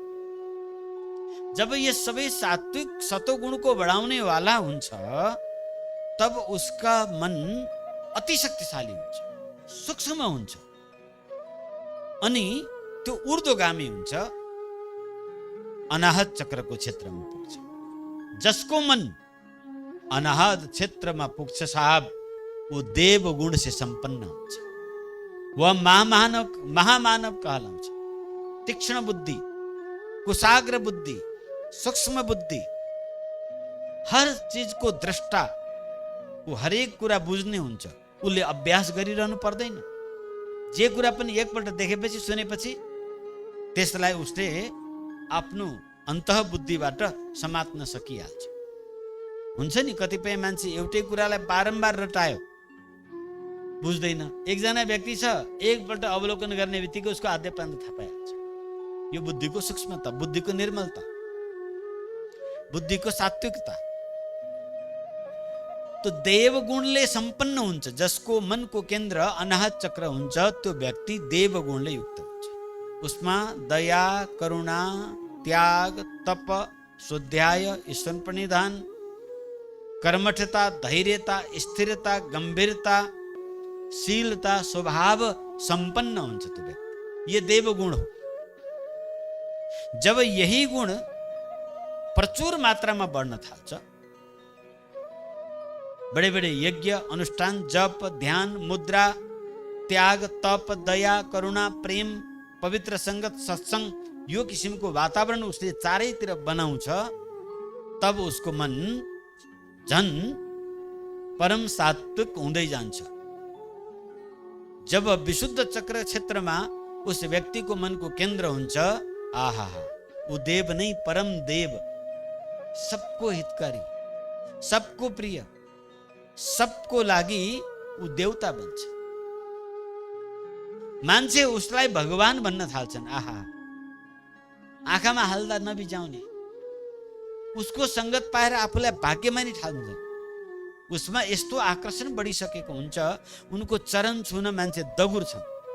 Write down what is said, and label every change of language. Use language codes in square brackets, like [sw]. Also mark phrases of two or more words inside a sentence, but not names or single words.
[hi] जब ये [ne] सबै सात्विक सतोगुणको बढाउने वाला हुन्छ तब उसका मन अति शक्तिशाली हुन्छ, सूक्ष्म हुन्छ अनि त्यो ऊर्ध्वगामी हुन्छ, अनाहत चक्रको क्षेत्रमा पुग्छ। जसको मन अनाहत क्षेत्रमा पुग्छ साहब, [hi] वो देव गुण से संपन्न [ne] हुन्छ, [hi] वह महामानव [ne] कहलाउँछ। तीक्ष्ण बुद्धि, कुशाग्र बुद्धि, सूक्ष्म बुद्धि, हर चीजको द्रष्टा, वो हरेक कुरा बुझ्ने हुन्छ। उसले अभ्यास गरिरहनु पर्दैन। जे कुरा पनि एकपल्ट देखेपछि, सुनेपछि त्यसलाई उसले आफ्नो अन्तः बुद्धिबाट समात्न सकिहाल्छ। हुन्छ नि, कतिपय मान्छे एउटै कुरालाई बारम्बार रटायो, बुझ्दैन। एकजना व्यक्ति छ, एकपल्ट अवलोकन गर्ने बित्तिकै उसको आद्य प्रान्त थाहा पाइहाल्छ। यो बुद्धिको सूक्ष्मता, बुद्धिको निर्मलता, बुद्धिको सात्विकता। तो देव गुणले सम्पन्न हुन्छ। जसको मनको केन्द्र अनाहत चक्र हुन्छ त्यो व्यक्ति देव गुणले युक्त हुन्छ। उसमा दया, करुणा, त्याग, तप, स्वाध्याय, ईश्वर प्रणिधान, कर्मठता, धैर्यता, स्थिरता, गंभीरता, शीलता, स्वभाव संपन्न हुन्छ त्यो व्यक्ति। ये देव गुण हो। जब यही गुण प्रचुर मात्रामा बढ्न थाल्छ, [hi] बड़े बड़े [ne] यज्ञ, अनुष्ठान, जप, ध्यान, मुद्रा, त्याग, तप, दया, करुणा, प्रेम, पवित्र संगत, सत्संग, यो किसिमको वातावरण उसले चारैतिर बनाउँछ, तब उसको मन झन परम सात्विक हुँदै जान्छ। जब विशुद्ध चक्र क्षेत्रमा उस व्यक्तिको मनको केन्द्र हुन्छ, आहा, ऊ देव नै परम देव, सबको हितकारी, सबको प्रिय, सबको लागि ऊ देवता बन्छ। मान्छे उसलाई भगवान भन्न थाल्छन्। आहा, आँखामा हाल्दा नबिजाउने, उसको संगत पाएर आफूलाई भाग्यमानी ठान्छन्। उसमा यस्तो आकर्षण बढिसकेको हुन्छ, उनको चरण छुन मान्छे दगुर छन्।